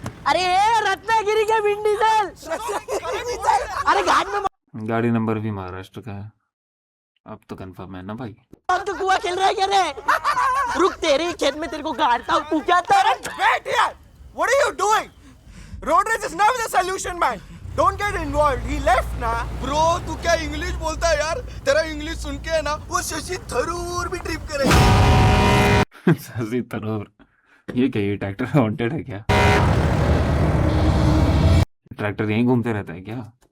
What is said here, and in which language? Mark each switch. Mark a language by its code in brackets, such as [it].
[hi] अरे रत्नागिरी के भिंडी चल। अरे घाट में गाड़ी नंबर भी महाराष्ट्र का है, अब तो कंफर्म है ना भाई। अब तो कुआ खेल रहा है क्या रे? रुक, तेरे खेत में तेरे को गाड़ता हूँ, तू क्या तरह। [en] Wait here! What are you doing? Road rage is never the solution, man. Don't get involved. He left ना. [hi] ब्रो तू क्या इंग्लिश बोलता है यार? तेरा इंग्लिश सुन के है ना वो शशि थरूर भी ट्रिप करेगा। शशि थरूर, ये क्या ये ट्रैक्टर वांटेड है क्या? ट्रैक्टर यहीं घूमते रहता है क्या?